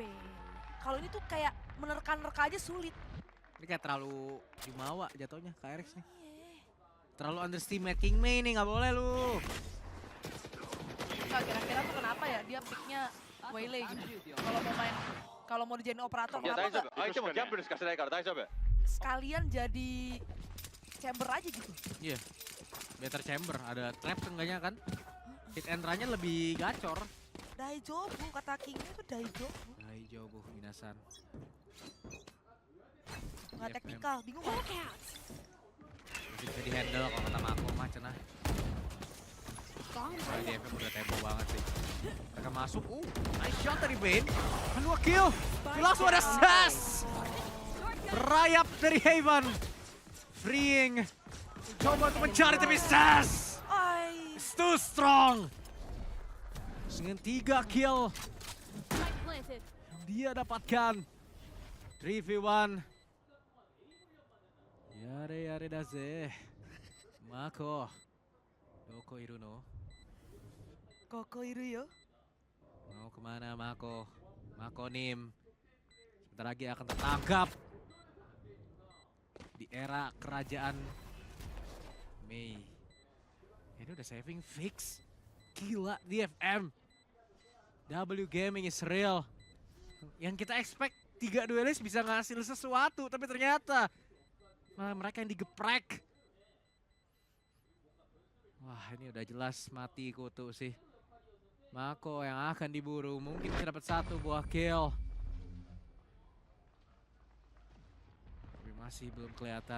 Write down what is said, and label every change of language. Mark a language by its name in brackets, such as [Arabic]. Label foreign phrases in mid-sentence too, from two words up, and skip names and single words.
[Indonesian] Kalau ini tuh kayak menerka-nerka aja sulit. Ini kayak terlalu jumawa jatuhnya KRX nih. Iya. Terlalu underestimate King Mei nih, nggak boleh lu. Nggak, kira-kira tuh kenapa ya dia picknya Waylay gitu. Kalau mau dijadiin operator [Japanese] いや [Indonesian] kenapa [Japanese] 大丈 [Indonesian] nggak [Japanese] 夫。相手もギャンブルしかしてないから大丈夫。 [Indonesian] sekalian jadi chamber aja gitu. Iya. [English] Better chamber, [Indonesian] ada trap seenggaknya kan. [English] Hit and run- [Indonesian] nya lebih gacor. Daijobu kata Kingnya tuh Daijobu. [Japanese] 大丈夫皆さん. [Indonesian] Nggak FM. teknikal, bingung gak? Bisa di handle kalau kata Mako mah cenah. Soalnya di FM udah tempo banget sih. Mereka masuk, [English] nice shot [Indonesian] dari Bane. Kedua kill, langsung ada Sas. Berayap dari Haven. Freeing. Coba untuk mencari tapi Sas. [English] It's too strong. [Indonesian] Dengan 3 kill yang dia dapatkan. [Japanese] 3v1. やれだぜ. Mako. どこいるの? ここいるよ. [Indonesian] Mau kemana Mako? Mako Nim. Sebentar lagi akan tertangkap. Di era kerajaan Mei. Ini udah saving fix. Gila DFM. [English] W Gaming is real. [Indonesian] Yang kita expect 3 duelis bisa ngasil sesuatu. Tapi ternyata malah mereka yang digeprek. Wah ini udah jelas mati kutu sih. Mako yang akan diburu. Mungkin bisa dapat 1 buah kill. Tapi masih belum kelihatan.